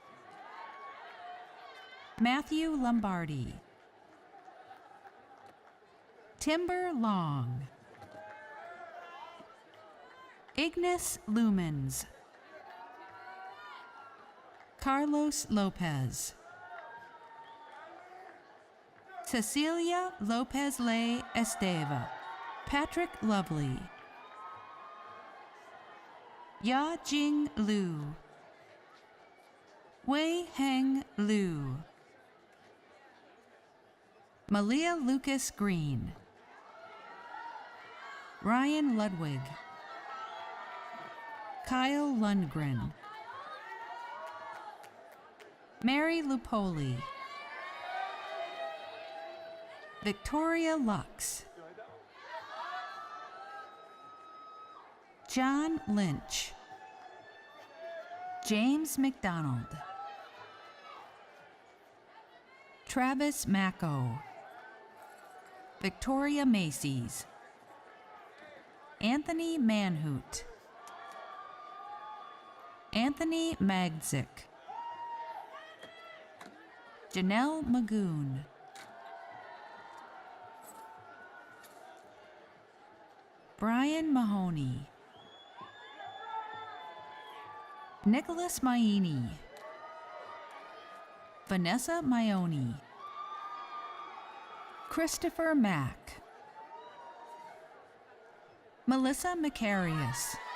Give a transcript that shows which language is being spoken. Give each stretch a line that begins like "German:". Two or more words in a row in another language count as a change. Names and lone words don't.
English: Matthew Lombardi, Timber Long, Ignace Lumens, Carlos Lopez, Cecilia Lopez Le Esteva, Patrick Lovely, Ya Jing Liu, Wei Heng Liu, Malia Lucas Green, Ryan Ludwig, Kyle Lundgren, Mary Lupoli, Victoria Lux, John Lynch, James McDonald, Travis Macco, Victoria Macy's, Anthony Manhoot, Anthony Magdzick, Janelle Magoon, Brian Mahoney, Nicholas Maini, Vanessa Maioni, Christopher Mack, Melissa Macarius,